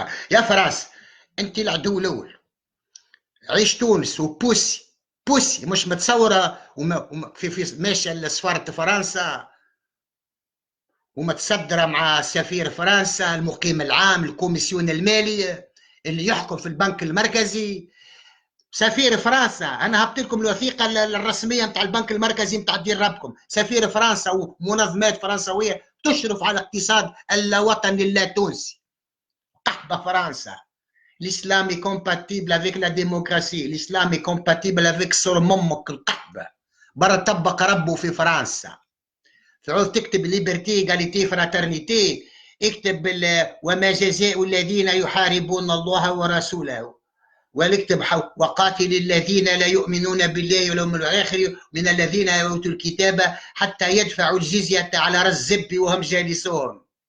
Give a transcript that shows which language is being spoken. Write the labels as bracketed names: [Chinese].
[Arabic] يا فراس، انت العدو الاول. عيش تونس وبوسي، بوسي مش متصوره في ماشيه لسفاره فرنسا ومتصدره مع سفير فرنسا، المقيم العام، الكوميسيون المالي اللي يحكم في البنك المركزي. سفير فرنسا، انا هبت لكم الوثيقه الرسميه نتاع البنك المركزي نتاع دير ربكم. سفير فرنسا ومنظمات فرنسويه تشرف على الاقتصاد اللاوطني اللاتونسي. قحبه فرنسا. [French] L'islam est compatible avec la démocratie. L'islam est compatible avec [Arabic] صرممك القحبة. برا طبق ربه في فرنسا. تعود تكتب ليبرتي ايجاليتي فراترنيتي، اكتب وما جزاء الذين يحاربون الله ورسوله، واكتب وقاتل الذين لا يؤمنون بالله واليوم الآخر من الذين أوتوا الكتاب حتى يدفعوا الجزية على رأس الزب وهم جالسون.